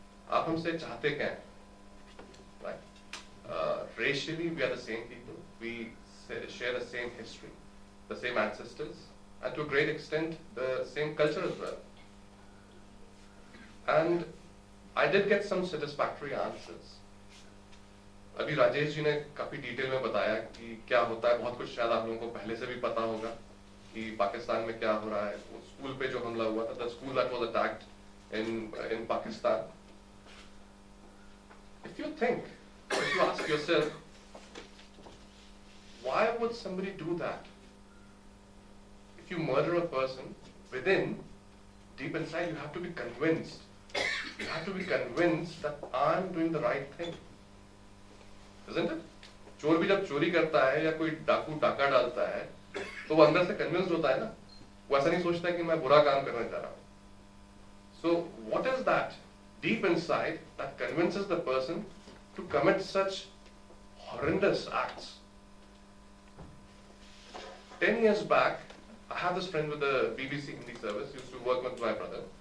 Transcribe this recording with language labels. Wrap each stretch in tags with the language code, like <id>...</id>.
<hi>Aap humse chahte kya hai?</hi> <en>Right? Racially, we are the same people. We share the same history, the same ancestors, and to a great extent, the same culture as well. And I did get some satisfactory answers.</en> <hi>अभी राजेश जी ने काफी detail में बताया कि क्या होता है, बहुत कुछ शायद आप लोगों को पहले से भी पता होगा कि पाकिस्तान में क्या हो रहा है. वो स्कूल पे जो हमला हुआ था,</hi> <en>the school that was attacked in Pakistan. If you think, if you ask yourself, why would somebody do that? If you murder a person within deep inside you have to be convinced. You have to be convinced that I'm doing the right thing. Isn't it?</en> <hi>चोर भी जब चोरी करता है या कोई डाकू डाका डालता है तो वो अंदर से कन्विंस्ड होता है ना, वो ऐसा नहीं सोचता कि मैं बुरा काम करने जा रहा हूँ.</hi> <en>So what is that deep inside that convinces the person to commit such horrendous acts? 10 years back, I have this friend with the BBC Hindi service, used to work with my brother.</en>